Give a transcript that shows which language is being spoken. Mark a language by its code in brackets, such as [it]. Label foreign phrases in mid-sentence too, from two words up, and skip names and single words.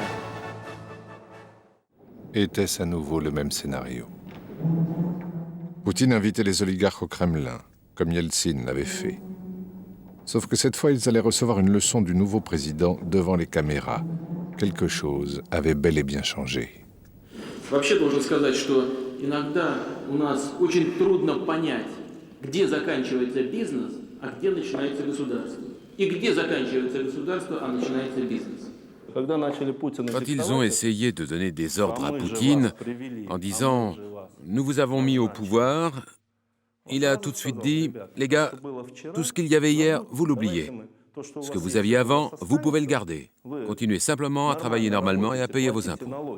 [fr] Était-ce à nouveau le même scénario? Poutine invitait les oligarques au Kremlin, comme Yeltsin l'avait fait. Sauf que cette fois, ils allaient recevoir une leçon du nouveau président devant les caméras. Quelque chose avait bel et bien changé. [ru] Вообще должен сказать, что иногда у нас очень трудно понять, где заканчивается бизнес, а где начинается государство. И где заканчивается государство, а начинается бизнес. [fr] Quand ils ont essayé de donner des ordres à Poutine en disant « Nous vous avons mis au pouvoir », il a tout de suite dit « Les gars, tout ce qu'il y avait hier, vous l'oubliez. Ce que vous aviez avant, vous pouvez le garder. Continuez simplement à travailler normalement et à payer vos impôts.